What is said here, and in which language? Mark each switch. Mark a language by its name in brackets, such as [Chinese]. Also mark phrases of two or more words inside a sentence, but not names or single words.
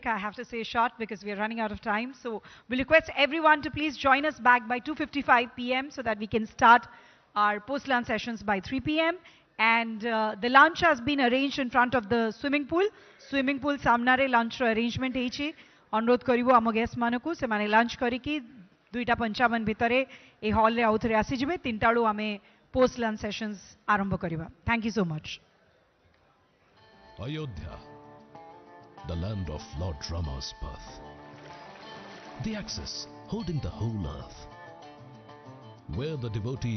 [English] I have to say short because we are running out of time. So we'll request everyone to please join us back by 2:55 p.m. so that we can start our post-lunch sessions by 3 p.m. And the lunch has been arranged in front of the swimming pool. Swimming pool [Odia] samnare [English] lunch arrangement [Odia] heichi. ଅନୁରୋଧ କରିବୁ ଆମ ଗେଷ୍ଟ ମାନଙ୍କୁ ସେମାନେ ଲଞ୍ଚ କରିକି 2:55 ଭିତରେ ଏ ହଲ ରେ ଆଉଥରେ ଆସି ଯିବେ 3ଟା ରୋ ଆମେ [English] post lunch sessions [Odia] ଆରମ୍ଭ କରିବା. [English] thank you so much. Ayodhya, the land of Lord Rama's birth, the axis holding the whole earth, where the devotee